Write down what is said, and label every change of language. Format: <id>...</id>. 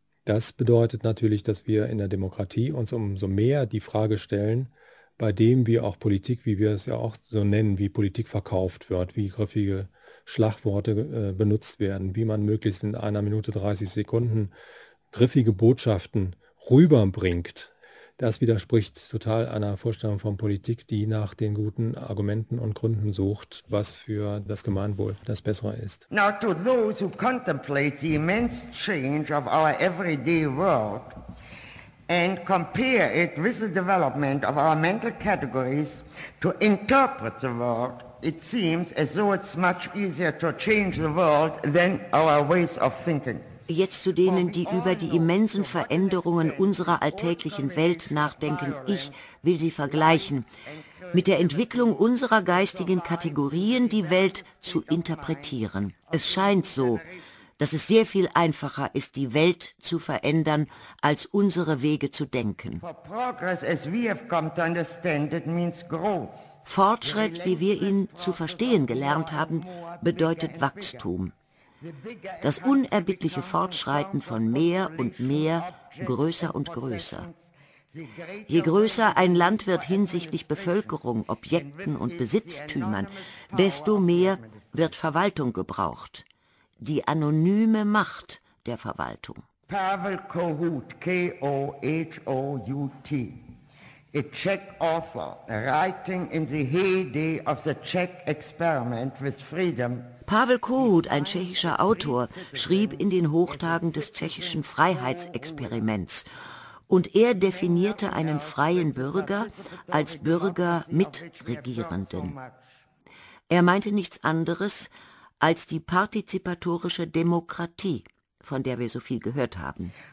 <de>Das bedeutet natürlich, dass wir in der Demokratie uns umso mehr die Frage stellen, bei dem wir auch Politik, wie wir es ja auch so nennen, wie Politik verkauft wird, wie griffige Schlagworte benutzt werden, wie man möglichst in einer Minute 30 Sekunden griffige Botschaften rüberbringt. Das widerspricht total einer Vorstellung von Politik, die nach den guten Argumenten und Gründen sucht, was für das Gemeinwohl das Bessere ist.</de> <en>Now to those who contemplate the immense change of our everyday world and compare it with the development of our mental categories to interpret the world, it seems as though it's much easier to change the world than our ways of thinking.</en> <de>Jetzt zu denen, die über die immensen Veränderungen unserer alltäglichen Welt nachdenken. Ich will sie vergleichen mit der Entwicklung unserer geistigen Kategorien, die Welt zu interpretieren. Es scheint so, dass es sehr viel einfacher ist, die Welt zu verändern, als unsere Wege zu denken. Fortschritt, wie wir ihn zu verstehen gelernt haben, bedeutet Wachstum. Das unerbittliche Fortschreiten von mehr und mehr, größer und größer. Je größer ein Land wird hinsichtlich Bevölkerung, Objekten und Besitztümern, desto mehr wird Verwaltung gebraucht. Die anonyme Macht der Verwaltung.</de> <en>Pavel Kohut, K-O-H-O-U-T, a Czech author, writing in the heyday of the Czech experiment with freedom.</en> <de>Pavel Kohut, ein tschechischer Autor, schrieb in den Hochtagen des tschechischen Freiheitsexperiments. Und er definierte einen freien Bürger als Bürger mit Regierenden. Er meinte nichts anderes als die partizipatorische Demokratie, von der wir so viel gehört haben.</de>